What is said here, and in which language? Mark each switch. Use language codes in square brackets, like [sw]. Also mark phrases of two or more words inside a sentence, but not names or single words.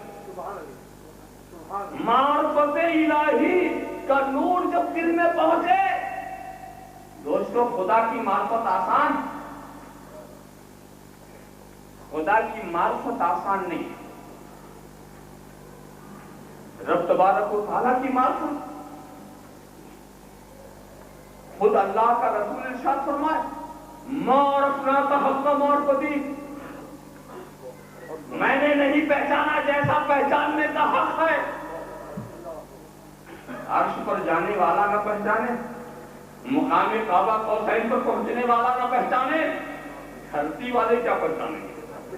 [ur] معرفت الہی کا نور جب دل میں پہنچے دوستو، خدا کی معرفت آسان، خدا کی معرفت آسان نہیں، رب تبارک و تعالیٰ کی معرفت، خود اللہ کا رسول ارشاد فرمائے [ar] ما عرفناک حق معرفتی، [ur] میں نے نہیں پہچانا جیسا پہچاننے کا حق ہے۔ عرش پر جانے والا نہ پہچانے، مقام کعبہ قوسین پر پہنچنے والا نہ پہچانے، دھرتی والے کیا پہچانیں گے؟